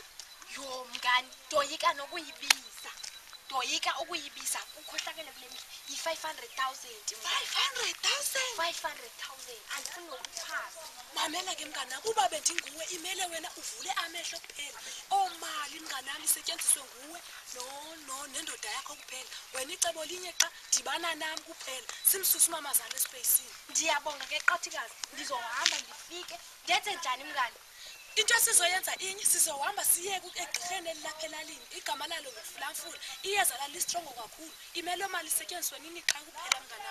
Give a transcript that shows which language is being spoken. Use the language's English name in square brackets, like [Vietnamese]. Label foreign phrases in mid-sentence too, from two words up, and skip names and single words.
[Xhosa] Yo mngani, doyika nokuyibiza. Doyika ukuyibisa ukhohlakele kule mihla yi500,000. 500,000 andifuni ukuphasa. Mamela ke mngana kuba bendinguwe imele wena uvule amehlo kuphela. Omali mnganami isetyenziswe nguwe no nendoda yakho kuphela. Wena icebo linye xa dibana nami kuphela. Simsusa umamazana espacini. Ndiyabonga ke qhathikazi, ndizohamba ndifike. Ndenze njani mngani? Into sizoyenza inye sizohamba siye egqirheni elapha elalini. Igama lalo nguFulamfula. Iyeza lali strong kakhulu. Imele mali isetyenziswe nini xa kuphela mngana.